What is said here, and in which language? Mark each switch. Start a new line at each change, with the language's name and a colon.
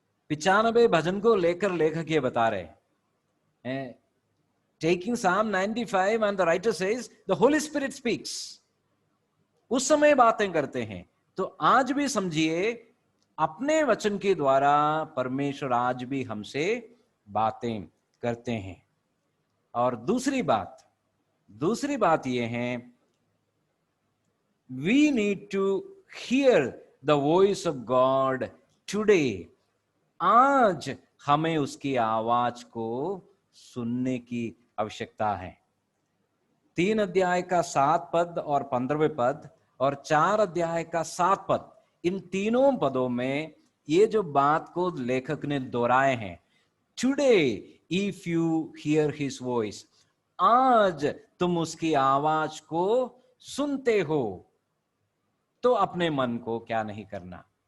Hindi: 95 भजन को लेकर लेखक ये बता रहे हैं,
English: Taking Psalm 95 and the writer says the Holy Spirit speaks।
Hindi: उस समय बातें करते हैं, तो आज भी समझिए अपने वचन के द्वारा परमेश्वर आज भी हमसे बातें करते हैं। और दूसरी बात यह है,
English: we need to hear the voice of God today।
Hindi: आज हमें उसकी आवाज को सुनने की आवश्यकता है। 3 अध्याय का 7 पद और 15वें पद और 4 अध्याय का 7 पद, इन तीनों पदों में ये जो बात को लेखक ने दोहराए हैं,
English: today if you hear his voice,
Hindi: आज तुम उसकी आवाज को सुनते हो तो अपने मन को क्या नहीं करना।